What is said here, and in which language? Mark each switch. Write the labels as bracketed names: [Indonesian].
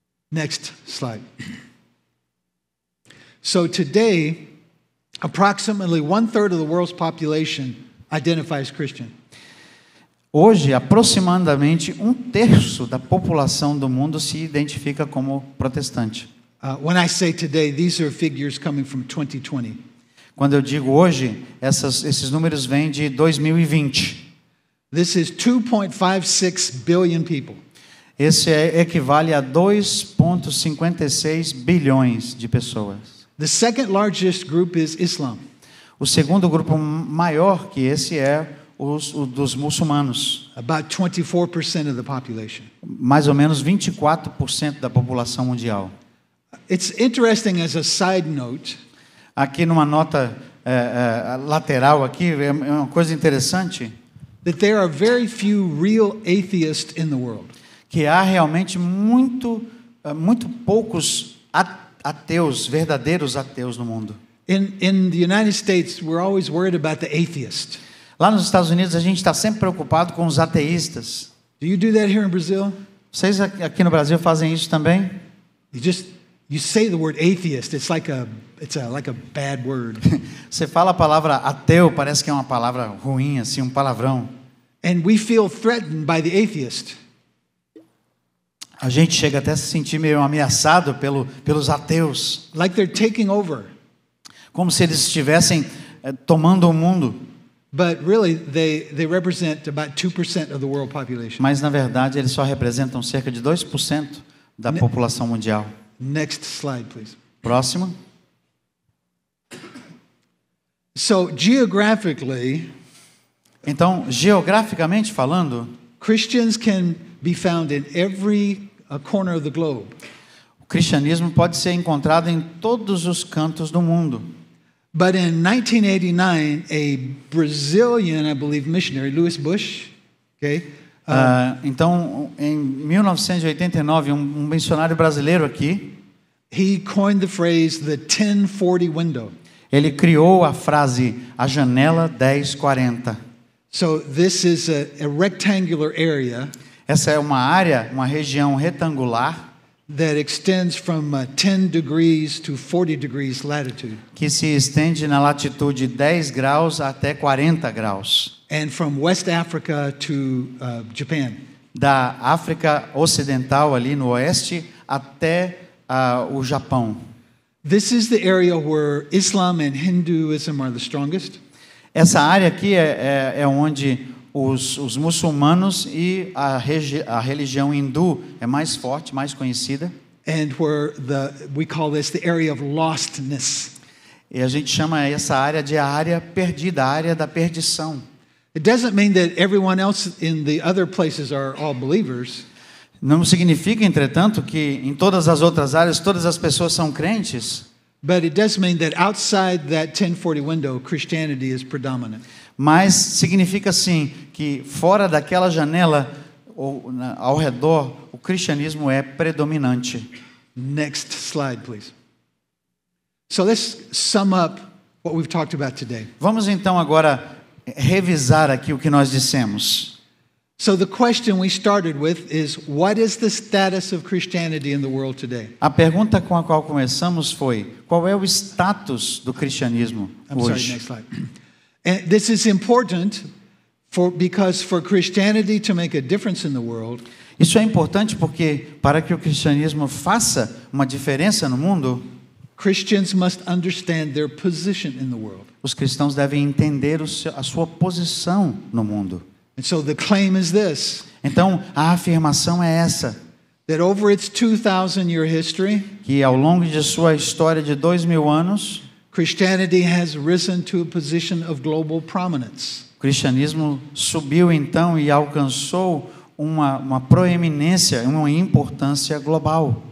[English] Next slide. So today, approximately 1/3 of the world's population identifies Christian. [Portuguese] Hoje, aproximadamente 1/3 da população do mundo se identifica como protestante. [English] When I say today, these are figures coming from 2020. [Portuguese] Quando eu digo hoje, esses números vêm de 2020. [English] This is 2.56 billion people. [Portuguese] Esse equivale a 2,56 bilhões de pessoas. [English] The second largest group is Islam. [Portuguese] O segundo grupo maior que esse é o dos muçulmanos. [English] About 24% of the population. [Portuguese] Mais ou menos 24% da população mundial. [English] It's interesting as a side note. [Portuguese] Aqui numa nota lateral aqui é uma coisa interessante. [English] That there are very few real atheists in the world. [Portuguese] Que há realmente muito poucos ateus, verdadeiros ateus no mundo. [English] In the United States, we're always worried about the atheist. [Portuguese] Lá nos Estados Unidos a gente está sempre preocupado com os ateístas. [English] Do you do that here in Brazil? [Portuguese] Vocês aqui no Brasil fazem isso também? [English] You say the word atheist, it's like a bad word. [Portuguese] Você fala a palavra ateu, parece que é uma palavra ruim, assim, um palavrão. [English] And we feel threatened by the atheist. [Portuguese] A gente chega até a se sentir meio ameaçado pelos ateus. [English] Like they're taking over. [Portuguese] Como se eles estivessem tomando o mundo. [English] But really, they represent about 2% of the world population. [Portuguese] Mas na verdade eles só representam cerca de 2% da população mundial. [English] Next slide, please. [Portuguese] Próximo. [English] So geographically, [Portuguese] então, geograficamente falando, [English] Christians can be found in every corner of the globe. [Portuguese] O cristianismo pode ser encontrado em todos os cantos do mundo. [English] But in 1989, a Brazilian, I believe, missionary, Louis Bush, okay? [Portuguese] Então, em 1989, um missionário brasileiro aqui, [English] he coined the phrase the 1040 window. [Portuguese] Ele criou a frase a janela 1040. [English] So this is a rectangular area. [Portuguese] Essa é uma região retangular [English] that extends from 10 degrees to 40 degrees latitude. [Portuguese] Que se estende na latitude 10 graus até 40 graus. [English] And from West Africa to Japan. [Portuguese] Da África Ocidental ali no oeste até o Japão. [English] This is the area where Islam and Hinduism are the strongest. [Portuguese] Essa área aqui é onde os muçulmanos e a religião hindu é mais forte, mais conhecida. [English] And where we call this the area of lostness. [Portuguese] E a gente chama essa área de a área perdida, a área da perdição. [English] It doesn't mean that everyone else in the other places are all believers. [Portuguese] Não significa, entretanto, que em todas as outras áreas todas as pessoas são crentes. [English] But it does mean that outside that 1040 window, Christianity is predominant. [Portuguese] Mas significa sim que fora daquela janela ou ao redor o cristianismo é predominante. [English] Next slide, please. So let's sum up what we've talked about today. [Portuguese] Vamos então agora revisar aqui o que nós dissemos. [English] So the question we started with is, what is the status of Christianity in the world today? [Portuguese] A pergunta com a qual começamos foi: qual é o status do cristianismo hoje? [English] Next slide. And this is important because for Christianity to make a difference in the world, [Portuguese] isso é importante porque para que o cristianismo faça uma diferença no mundo, [English] Christians must understand their position in the world. [Portuguese] Os cristãos devem entender a sua posição no mundo. [English] And so the claim is this. [Portuguese] Então, a afirmação é essa: [English] that over its 2,000-year history, [Portuguese] que ao longo de sua história de 2000 anos, [English] Christianity has risen to a position of global prominence. [Portuguese] O cristianismo subiu então e alcançou uma proeminência, uma importância global.